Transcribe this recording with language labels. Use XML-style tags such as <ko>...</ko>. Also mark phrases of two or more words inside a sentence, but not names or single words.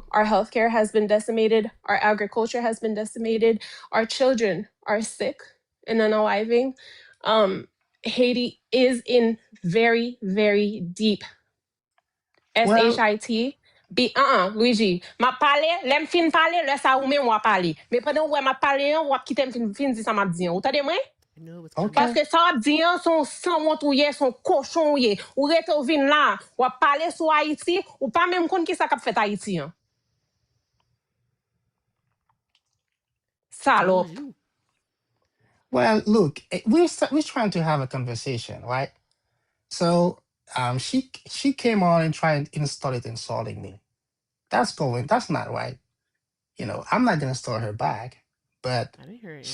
<en>Our healthcare has been decimated, our agriculture has been decimated, our children are sick and unaliving. Haiti is in very, very deep Well, SHIT. Luigi.</en> <ht>Ma pale, lem fin pale, lè sa ou men wap pale. Me pendant wè ma pale, wap kitem fin di sa map diyan. Ou tade mwen?</ht> <en>I knew it was okay.</en> <ht>Paske sa wap diyan son sanwant ou ye, son koshon ou ye. Ou rete ou vin la, wap pale sou Haiti, ou pa menm kon ki sa kap fet Haiti an. Salop.</ht> <en>Well, look, we're trying to have a conversation, right? So, she came on and tried and started insulting me. That's not right. You know, I'm not gonna start her back, but I didn't hear an</en>